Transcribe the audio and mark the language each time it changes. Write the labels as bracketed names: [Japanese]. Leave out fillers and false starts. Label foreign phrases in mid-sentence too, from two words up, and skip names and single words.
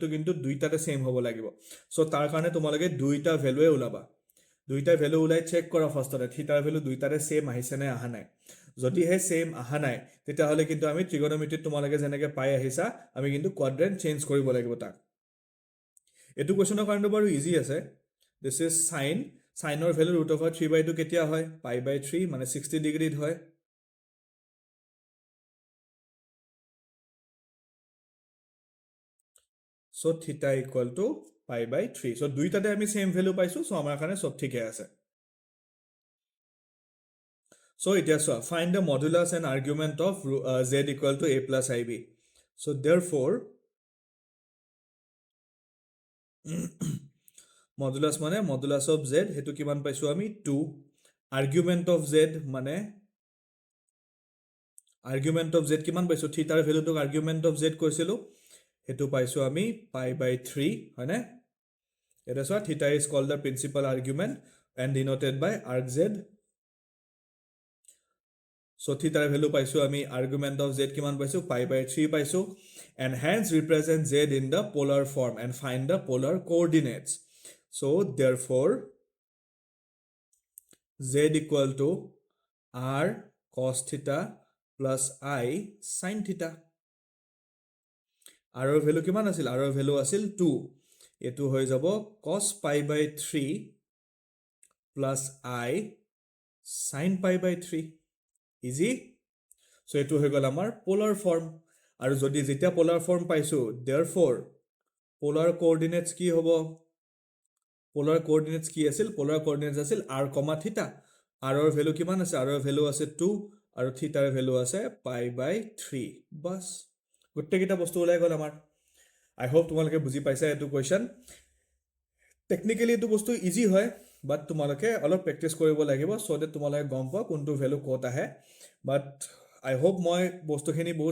[Assamese] কিন্তু দুইটাতে সেম হ'ব লাগিব সো তাৰ কাৰণে তোমালোকে দুইটা ভ্যালুৱে উলাবা দুইটা ভ্যালু উলাই চেক কৰা ফাৰ্স্টতে থিটাৰ ভ্যালু দুইটাতে সেম আহিছে নে আহা নাই যদি হে সেম আহা নাই তেতিয়া হলে কিন্তু আমি ট্ৰিগোনোমেট্ৰিত তোমালোকে যেনেকে পাই আহিছা আমি কিন্তু [English] quadrant change [Assamese] কৰিব লাগিব তাক এটো কোৱেশ্চনৰ কাৰণে বাৰু ইজি আছে [English] this is sin [Assamese] ৰ ভ্যালু √3/2 কেতিয়া হয় pi/3 মানে 60 ডিগ্ৰীত হয় [English] so theta = pi/3 so [Assamese] দুইটাতে আমি সেম ভ্যালু পাইছো [English] so [Assamese] আমাৰ কাৰণে সব ঠিকে আছে [English] so এতিয়া so find the modulus and argument of z = a + ib so therefore modulus মানে modulus of z [Assamese] হেতু কিমান পাইছো আমি [English] 2 argument of z মানে argument of z [Assamese] কিমান পাইছো থিটাৰ ভ্যালুটো [English] argument of z [Assamese] কৈছিলো হেতু পাইছো আমি [English] pi/3 [Assamese] হয়নে এটা সোয়া [English] theta is called the principal argument and denoted by arg z so theta value [Assamese] পাইছো আমি [English] argument of z [Assamese] কিমান পাইছো [English] pi/3 পাইছো and hence represent z in the polar form and find the polar coordinates so therefore z = r cos theta plus I sin theta r [Assamese] ৰ ভ্যালু কিমান আছিল [English] r [Assamese] ৰ ভ্যালু আছিল [English] 2 [Assamese] এটো হৈ যাব [English] cos pi/3 plus I sin pi/3 easy so [Assamese] এটো হৈ গল আমাৰ [English] polar form [Assamese] আৰু যদি যেতিয়া [English] polar form পাইছো therefore polar coordinates [Assamese] কি হ'ব [English] polar coordinates [Assamese] কি আছিল [English] polar coordinates আছিল r, theta r [Assamese] ৰ ভ্যালু কিমান আছে r ৰ ভ্যালু আছে 2 আৰু থিটাৰ ভ্যালু আছে π/3 বাস গোটেইকেইটা বস্তু ওলাই গ'ল আমাৰ [English] I hope [Assamese] তোমালোকে বুজি পাইছা এটো কোৱেশ্চন টেকনিক্যালি এটো বস্তু ইজি হয় বাট তোমালোকে অলপ প্ৰেক্টিস কৰিব লাগিব [English] so that [Assamese] তোমালোকে গম পোৱা কোনটো ভ্যালু ক'ত আহে [English] but I hope [Assamese] মই বস্তুখিনি বহুত